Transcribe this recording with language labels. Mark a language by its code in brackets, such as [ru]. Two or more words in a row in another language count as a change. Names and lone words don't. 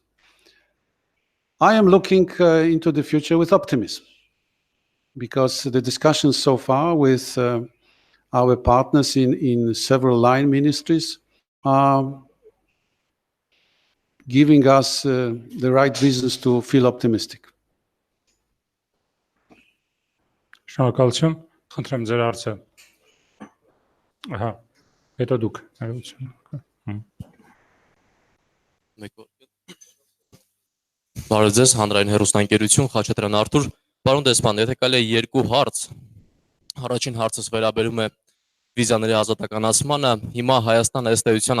[en] I am looking into the future with optimism, because the discussions so far with our partners in several line ministries are giving us the right reasons to feel optimistic. [hy] Շնորհակալություն, խնդրեմ ձեր հարցը։ Ահա, հետո դուք ներողություն։ Բարև ձեզ, հանրային հեռուստաընկերություն, Խաչատրյան Արթուր, պարոն դեսպան, եթե կարելի է երկու հարց։ Առաջին հարցս վերաբերում է վիզաների ազատականացմանը։ Հիմա Հայաստանը ըստ էության